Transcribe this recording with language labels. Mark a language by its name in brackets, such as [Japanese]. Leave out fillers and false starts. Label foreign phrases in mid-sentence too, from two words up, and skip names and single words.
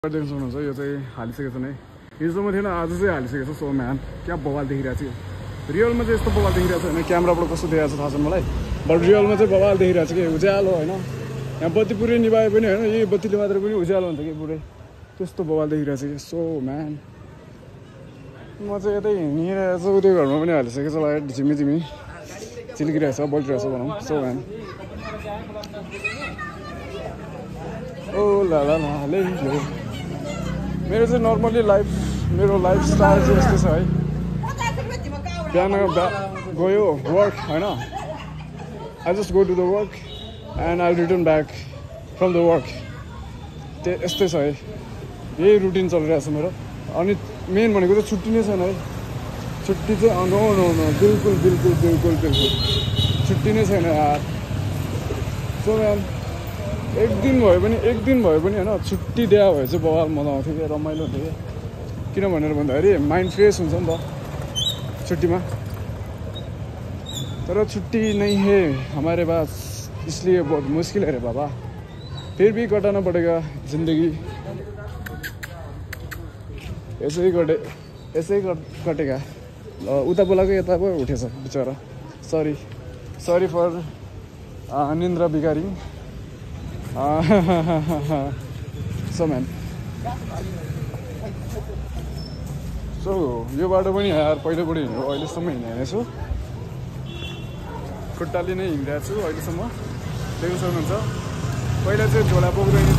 [Nepali] देख्न सक्नुहुन्छ यो चाहिँ हालिसकेको छ नै हिजोमा थिएन आज चाहिँ हालिसकेको छ [English] so man [Nepali] क्या बवाल देखिरहेको छ रियलमा चाहिँ यस्तो बवाल देखिरहेको छ होइन क्यामेराबाट कस्तो देखिरहेको छ थाहा छैन मलाई बट रियलमा चाहिँ बवाल देखिरहेको छ कि उज्यालो होइन यहाँ बत्ती पुरै निभाए पनि होइन यही बत्तीले मात्र पनि उज्यालो हुन्छ कि पुरै त्यस्तो बवाल देखिरहेको छ कि [English] so man [Nepali] म चाहिँ यतै हिँडिरहेको छु त्यो घरमा पनि हालिसकेको छ लाइट झिमी झिमी चिल्किरहेको छ बलिरहेको छ भनौँ [English] so man [Nepali] ओ ला ला ला ले लो मेरो चाहिँ नर्मली मेरो लाइफस्टाइल चाहिँ यस्तो छ है बिहान गयो वर्क होइन [English] I just go to the work and I return back from the work [Nepali] यस्तै छ है यही रुटिन चलिरहेको छ मेरो अनि मेन भनेको चाहिँ छुट्टी नै छैन है छुट्टी चाहिँ [English] no no no [Nepali] बिल्कुल बिल्कुल बिल्कुल बिल्कुल छुट्टी नै छैन यार [English] so man [Nepali] एक दिन भयो पनि होइन छुट्टी दिए भए चाहिँ बवाल मजा आउँथ्यो क्या रमाइलो हुन्थ्यो क्या किन भनेर भन्दाखेरि [English] mind fresh [Nepali] हुन्छ नि त छुट्टीमा [Hindi] तर छुट्टी नहीं है हमारे पास इसलिए बहुत मुश्किल है रे बाबा फिर भी कटाना पड़ेगा जिंदगी यसै कटेगा [Nepali] उता बोलाएको यता पो उठेछ बिचरा [English] sorry for [Nepali] निन्द्रा बिगारिङ [English] so man [Nepali] सो यो बाटो पनि यार पहिलोबाट हिँडेको अहिलेसम्म हिँडेको छु खुट्टाले नै हिँडिरहेको छु अहिलेसम्म देख्न सक्नुहुन्छ पहिला चाहिँ झोला बोकेर हिँड्थेँ